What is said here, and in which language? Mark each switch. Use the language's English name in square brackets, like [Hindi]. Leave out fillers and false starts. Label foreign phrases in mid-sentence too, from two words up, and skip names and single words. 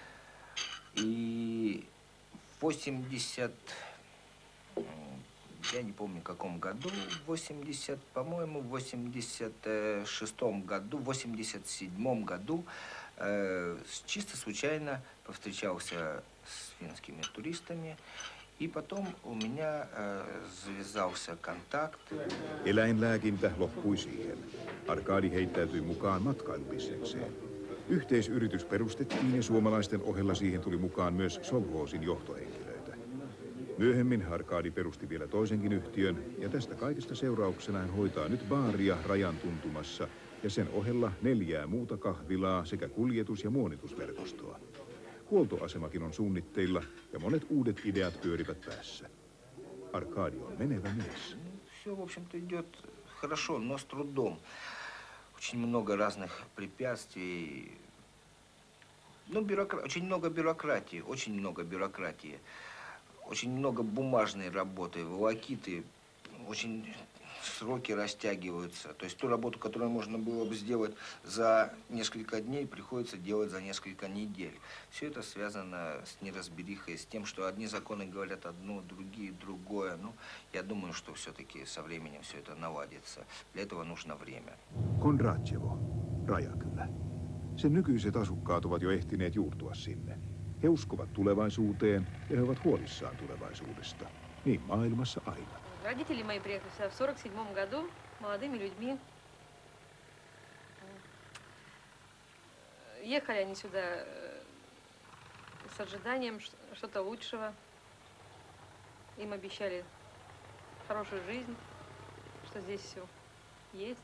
[Russian] И в 80, я не помню, в каком году, по-моему, в 86-м году, в 87-м году чисто случайно повстречался с финскими туристами. И потом у меня завязался контакт. [Finnish] Eläinlääkintä loppui siihen. Arkadi heittäytyi mukaan matkailubisnekseen. Yhteisyritys perustettiin ja suomalaisten ohella siihen tuli mukaan myös sovhoosin johtohenkilöitä. Myöhemmin Arkadi perusti vielä toisenkin yhtiön ja tästä kaikesta seurauksena hän hoitaa nyt baaria rajan tuntumassa ja sen ohella 4 muuta kahvilaa sekä kuljetus- ja muonitusverkostoa. Huoltoasemakin on suunnitteilla ja monet uudet ideat pyörivät päässä. Arkadi on menevä mies. [Russian] Все, в общем-то, идет хорошо, но с трудом. Очень много разных препятствий. Ну, очень много бюрократии, очень много бюрократии. Очень много бумажной работы, волокиты, очень сроки растягиваются. То есть ту работу, которую можно было бы сделать за несколько дней, приходится делать за несколько недель. Все это связано с неразберихой, с тем, что одни законы говорят одно, другие другое. Ну, я думаю, что все-таки со временем все это наладится. Для этого нужно время. [Finnish] Kondratjevo, rajakylä. Sen nykyiset asukkaat ovat jo ehtineet juurtua sinne. He uskovat tulevaisuuteen ja he ovat huolissaan tulevaisuudesta. Niin maailmassa aina. [Russian] Родители мои приехали сюда в 47 году молодыми людьми. Ехали они сюда с ожиданием что-то лучшего. Им обещали хорошую жизнь, что здесь все есть.